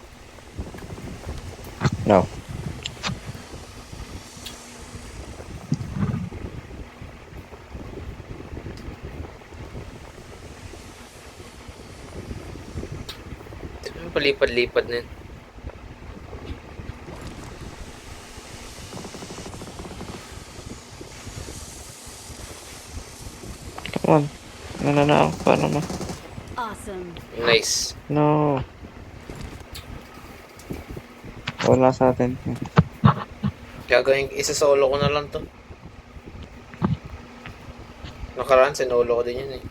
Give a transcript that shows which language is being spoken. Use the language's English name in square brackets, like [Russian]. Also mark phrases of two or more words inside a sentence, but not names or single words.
[English] No. [Filipino] Palipad-lipad na yun. [English] Come on. [Filipino] Nananao. Paano na? [English] Awesome. Nice. No. [Filipino] Wala sa atin. Gagawin, isa-solo ko na lang to. Nakaraan, sinolo ko din yun eh.